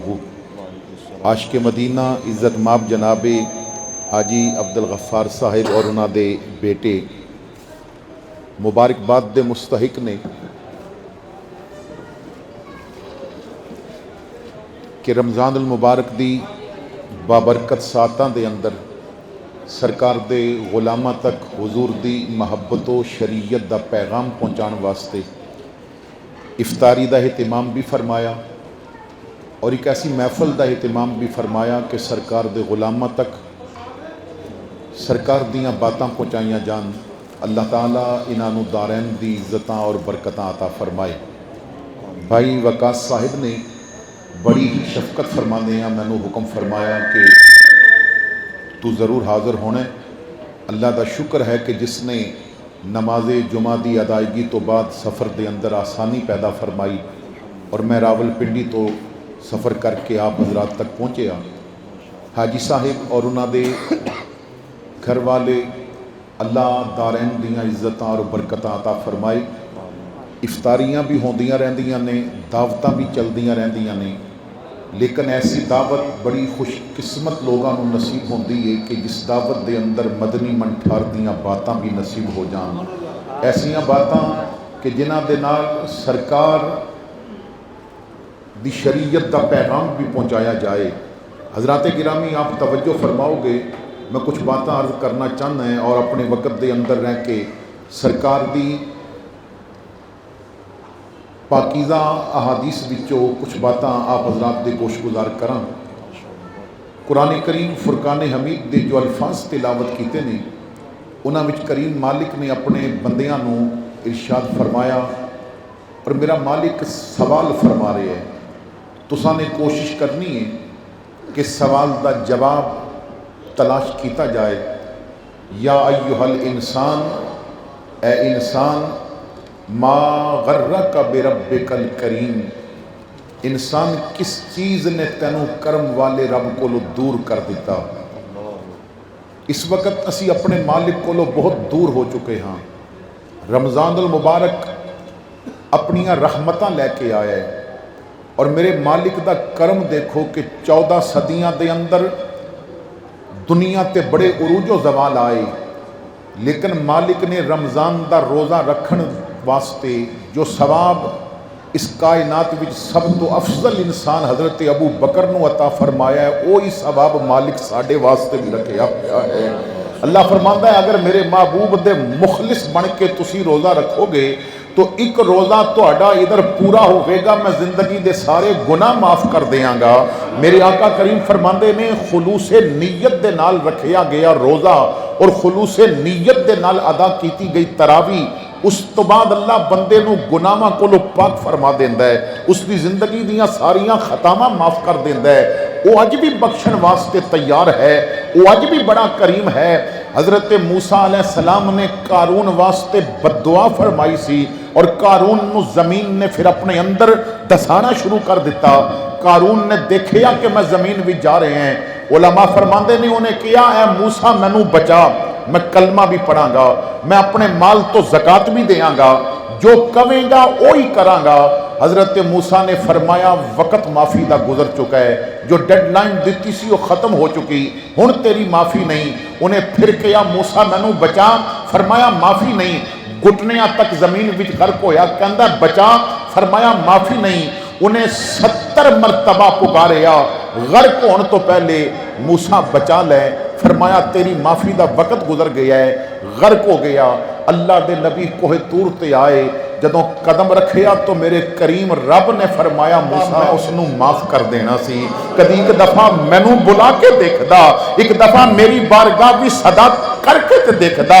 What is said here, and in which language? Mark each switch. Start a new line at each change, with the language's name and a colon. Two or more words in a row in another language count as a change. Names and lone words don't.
Punjabi: عاشق مدینہ عزت ماب جناب حاجی عبدالغفار صاحب اور انہاں دے بیٹے مبارکباد دے مستحق نے کہ رمضان المبارک دی بابرکت ساتاں دے اندر سرکار دے غلاماں تک حضور دی محبت و شریعت دا پیغام پہنچان واسطے افطاری دا اہتمام بھی فرمایا
Urdu: اور ایک ایسی محفل کا اہتمام بھی فرمایا کہ
Punjabi: سرکار دے غلاماں تک سرکار دیاں باتاں پہنچائیاں جان۔ اللہ تعالیٰ انہاں نوں دارین دی عزتاں اور برکتاں عطا فرمائے۔ بھائی وقاص صاحب نے بڑی ہی شفقت فرماندے ہیں مینوں حکم فرمایا کہ تو ضرور حاضر ہونا ہے۔ اللہ دا شکر ہے کہ جس نے نماز جمعہ دی ادائیگی تو بعد سفر دے اندر آسانی پیدا فرمائی اور میں راول پنڈی تو سفر کر کے آپ حضرات تک پہنچے حاجی صاحب اور انہاں دے گھر والے اللہ دارین دیاں عزتاں اور برکتاں عطا فرمائے۔ افطاریاں بھی ہوندیاں رہندیاں نے، دعوتاں بھی چلدیاں رہندیاں نے، لیکن ایسی دعوت بڑی خوش قسمت لوگاں نوں نصیب ہوندی ہے کہ جس دعوت دے اندر مدنی منٹھار دیاں باتاں بھی نصیب ہو جان، ایسیاں باتاں کہ جنہاں دے نال سرکار دی شریعت دا پیغام بھی پہنچایا جائے۔ حضرات گرامی آپ توجہ فرماؤ گے، میں کچھ باتاں عرض کرنا چاہنا ہے اور اپنے وقت دے اندر رہ کے سرکار دی پاکیزہ احادیث وچوں کچھ باتاں آپ حضرات دے گوش گزار کراں۔ قرآن کریم فرقان حمید دے جو الفاظ تلاوت کیتے نے انہاں وچ کریم مالک نے اپنے بندیاں نوں ارشاد فرمایا اور میرا مالک سوال فرما رہے ہیں، تساں نے کوشش کرنی ہے کہ سوال دا جواب تلاش کیتا جائے۔
Arabic: یا ایھا الانسان،
Punjabi: اے انسان،
Arabic: ما غرک بربک الکریم،
Punjabi: انسان کس چیز نے تینوں کرم والے رب کو دور کر دیتا۔ اس وقت اسی اپنے مالک کو بہت دور ہو چکے ہاں۔ رمضان المبارک اپنیاں رحمتاں لے کے آیا ہے اور میرے مالک دا کرم دیکھو کہ 14 صدیاں دے اندر دنیا تے بڑے عروج و زوال آئے، لیکن مالک نے رمضان دا روزہ رکھن واسطے جو ثواب اس کائنات وچ سب تو افضل انسان حضرت ابو بکر نو عطا فرمایا ہے، وہی ثواب مالک ساڈے واسطے بھی رکھیا پیا ہے۔ اللہ فرماندا ہے اگر میرے محبوب دے مخلص بن کے تسی روزہ رکھو گے تو ایک روزہ تہاڈا ادھر پورا ہوئے گا، میں زندگی دے سارے گناہ معاف کر دیاں گا۔ میرے آقا کریم فرماندے نے خلوص نیت دے نال رکھیا گیا روزہ اور خلوص نیت دے نال ادا کیتی گئی تراویح، اس تو بعد اللہ بندے نو گناہاں کولو پاک فرما دیندا ہے، اس دی زندگی دیاں ساریاں خطاواں معاف کر دیندا ہے۔ وہ اج بھی بخشن واسطے تیار ہے، وہ اج بھی بڑا کریم ہے۔ حضرت موسیٰ علیہ السلام نے قارون واسطے بددعا فرمائی سی اور قارون نو زمین نے پھر اپنے اندر دسانا شروع کر دیتا۔ قارون نے دیکھیا کہ میں زمین بھی جا رہے ہیں، علماء فرماندے نے انہیں کیا اے موسیٰ مینوں بچا، میں کلمہ بھی پڑھاں گا، میں اپنے مال تو زکوٰۃ بھی دیاں گا، جو کہیں گا وہی کراں گا۔ حضرت موسیٰ نے فرمایا وقت معافی دا گزر چکا ہے، جو ڈیڈ لائن دیتی سی وہ ختم ہو چکی، ہن تیری معافی نہیں۔ انہیں پھر کہا موسیٰ مینوں بچا، فرمایا معافی نہیں، گھٹنیاں تک زمین وچ غرق ہویا، کہندا بچا، فرمایا معافی نہیں۔ انہیں 70 مرتبہ پکاریا، غرق ہون تو پہلے موسیٰ بچا لے، فرمایا تیری معافی دا وقت گزر گیا ہے، غرق ہو گیا۔ اللہ دے نبی کوہ طور تے آئے، جدوں قدم رکھیا تو میرے کریم رب نے فرمایا موسیٰ میں اس نو معاف کر دینا سی، کدی ایک دفعہ مینوں بلا کے دیکھدا، ایک دفعہ میری بارگاہ بھی صدا کر کے تے دیکھدا۔